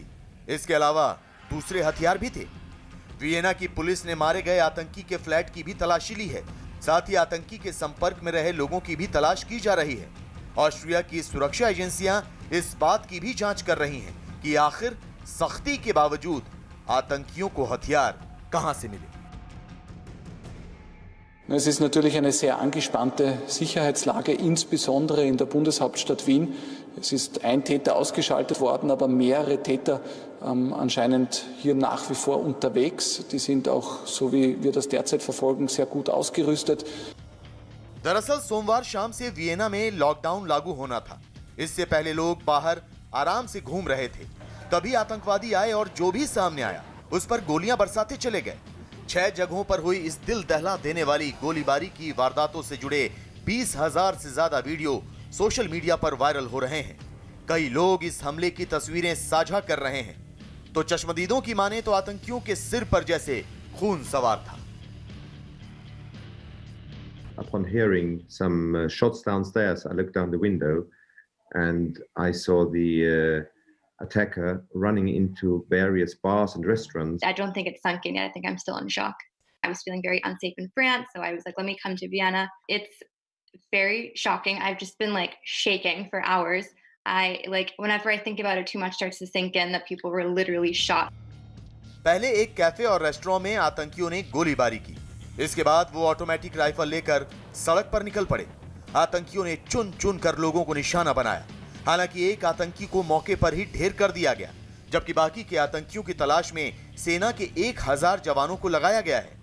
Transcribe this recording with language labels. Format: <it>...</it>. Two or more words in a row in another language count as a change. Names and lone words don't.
<hi>इसके अलावा दूसरे हथियार भी थे। वियना की पुलिस ने मारे गए आतंकी के फ्लैट की भी तलाशी ली है। साथ ही आतंकी के संपर्क में रहे लोगों की भी तलाश की जा रही है। ऑस्ट्रिया की सुरक्षा एजेंसियां इस बात की भी जांच कर रही हैं कि आखिर सख्ती के बावजूद आतंकियों को हथियार कहां से मिले।</hi> <de>Es ist natürlich eine sehr angespannte Sicherheitslage, insbesondere in der Bundeshauptstadt Wien. Es ist ein Täter ausgeschaltet worden, aber mehrere Täter anscheinend hier nach wie vor unterwegs. Die sind auch, so wie wir das derzeit verfolgen, sehr gut ausgerüstet.</de> <hi>दरअसल सोमवार शाम से वियना में लॉकडाउन लागू होना था। इससे पहले लोग बाहर आराम से घूम रहे थे, तभी आतंकवादी आए और जो भी सामने आया उस पर गोलियां बरसाते चले गए। 6 जगहों पर हुई इस दिल दहला देने वाली गोलीबारी की वारदातों से जुड़े 20,000 से ज्यादा वीडियो</hi> <en>social media</en> <hi>पर वायरल हो रहे हैं। कई लोग इस हमले की तस्वीरें साझा कर रहे हैं। तो चश्मदीदों की माने तो आतंकियों के सिर पर जैसे खून सवार था।</hi> <en>Upon hearing some shots downstairs, I looked down the window and I saw the attacker running into various bars and restaurants. I don't think it's sunk in yet. I think I'm still in shock. I was feeling very unsafe in France, so I was like, let me come to Vienna. It's very shocking. I've just been like shaking for hours. Whenever I think about it, too much starts to sink in that people were literally shot.</en> <hi>पहले एक कैफे और रेस्टोरेंट में आतंकियों ने गोलीबारी की। इसके बाद वो</hi> <en>automatic rifle</en> <hi>लेकर सड़क पर निकल पड़े। आतंकियों ने चुन चुन कर लोगों को निशाना बनाया। हालांकि एक आतंकी को मौके पर ही ढेर कर दिया गया, जबकि बाकी के आतंकियों की तलाश में सेना के 1000 जवानों को लगाया गया है।</hi>